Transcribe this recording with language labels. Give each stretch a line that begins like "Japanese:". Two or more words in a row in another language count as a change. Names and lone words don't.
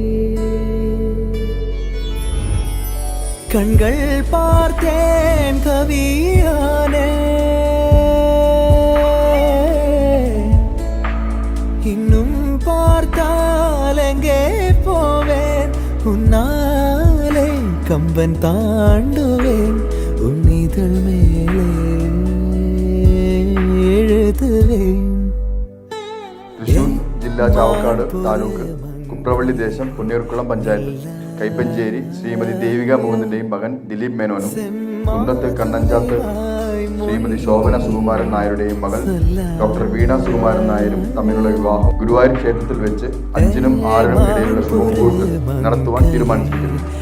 Tamil: கண்கள் பார்த்தேன் கவியானே, இன்னும் பார்த்தால் எங்கே போவேன், உன்னாலே கம்பன் தாண்டுவேன், உன் இதழ் மேலே എഴുതുവേൻ.
Malayalam: തൃശൂർ ജില്ലാ ചാവക്കാട് താലൂക്ക് കുപ്രവള്ളി ദേശം പുന്നയൂർക്കുളം പഞ്ചായത്ത് കൈപ്പഞ്ചേരി ശ്രീമതി ദേവിക മുകുന്ദന്റെയും മകൻ ദിലീപ് മേനോനും കുന്നത്ത് കണ്ണഞ്ചാത്ത് ശ്രീമതി ശോഭന സുകുമാരൻ നായരുടെയും മകൾ ഡോക്ടർ വീണ സുകുമാരൻ നായരും തമ്മിലുള്ള വിവാഹം ഗുരുവായൂർ ക്ഷേത്രത്തിൽ വെച്ച് 5-നും 6-നും ഇടയിലുള്ള ശുഭമുഹൂർത്ത് നടത്തുവാൻ തീരുമാനിച്ചിരിക്കുന്നു.